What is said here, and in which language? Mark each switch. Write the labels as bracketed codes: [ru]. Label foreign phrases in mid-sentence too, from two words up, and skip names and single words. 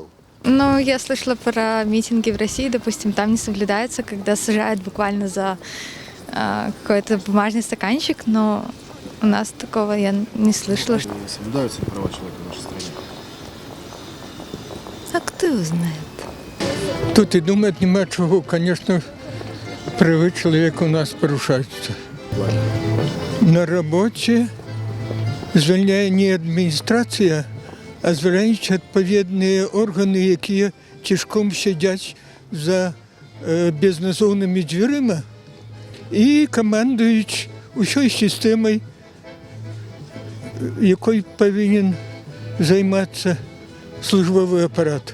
[ru] Я слышала про митинги в России, допустим, там не соблюдается, когда сажают буквально за какой-то бумажный стаканчик, но у нас такого я не слышала. Что... Соблюдаются ли права человека в нашей стране? А кто его знает? [uk] Тут и думать нема чого, [ru] конечно, правы человека у нас порушаются. На работе [uk] звільняє не адміністрація, а звільняють відповідні органи, які тишком сидять за безназовними дверима і командують усією системою, якою повинен займатися службовий апарат.